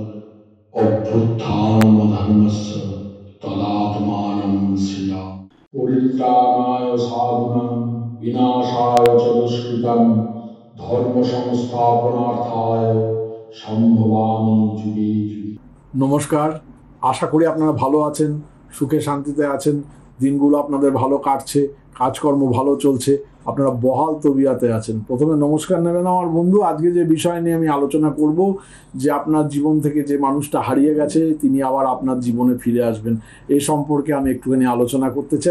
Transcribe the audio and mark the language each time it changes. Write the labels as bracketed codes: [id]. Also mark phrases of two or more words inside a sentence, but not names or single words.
[sa] अभ्युत्थानमधर्मस्य तदात्मानं सृजामि। परित्राणाय साधूनां विनाशाय च दुष्कृतां धर्म संस्थापनार्थाय সম্ভবামি যুগে যুগে। [bn] নমস্কার, আশা করি আপনারা ভালো আছেন, সুখে শান্তিতে আছেন, দিনগুলো আপনাদের ভালো কাটছে, কাজকর্ম ভালো চলছে, আপনারা বহাল তবিয়াতে আছেন। প্রথমে নমস্কার নেবেন আমার বন্ধু। আজকে যে বিষয় নিয়ে আমি আলোচনা করব, যে আপনার জীবন থেকে যে মানুষটা হারিয়ে গেছে তিনি আবার আপনার জীবনে ফিরে আসবেন, এই সম্পর্কে আমি একটুখানি আলোচনা করতে চাই।